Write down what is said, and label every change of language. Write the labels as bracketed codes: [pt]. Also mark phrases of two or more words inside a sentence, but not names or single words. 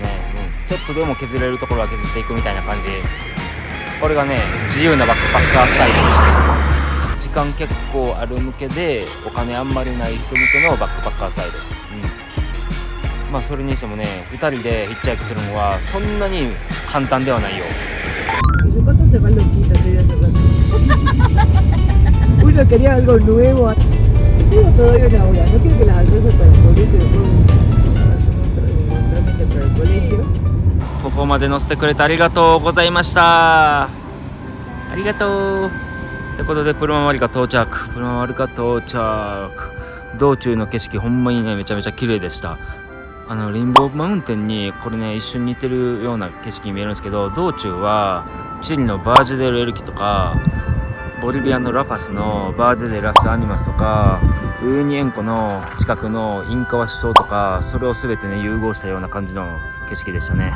[ja] ちょっとでも削れるところは削っていくみたいな感じ。これがね自由なバックパッカースタイル。時間結構ある向けでお金あんまりない人向けのバックパッカースタイル。それにしてもね2人でヒッチハイクするのはそんなに簡単ではないよ。 [es] Uno quería algo nuevo. Tengo todavía una hora. No quiero que las alcances para el colegio. Trámite para el colegio. [ja] ここまで乗せてくれてありがとうございました。ありがとう。ってことでプルママルカ到着。プルママルカ到着。道中の景色ほんまにねめちゃめちゃ綺麗でした。レインボーマウンテンにこれね一瞬似てるような景色に見えるんですけど、道中はチリのバージェデルエルキとかボリビアのラパスのバーゼ・デ・ラス・アニマスとかウユニ塩湖の近くのインカワ首島とか、それを全てね融合したような感じの景色でしたね。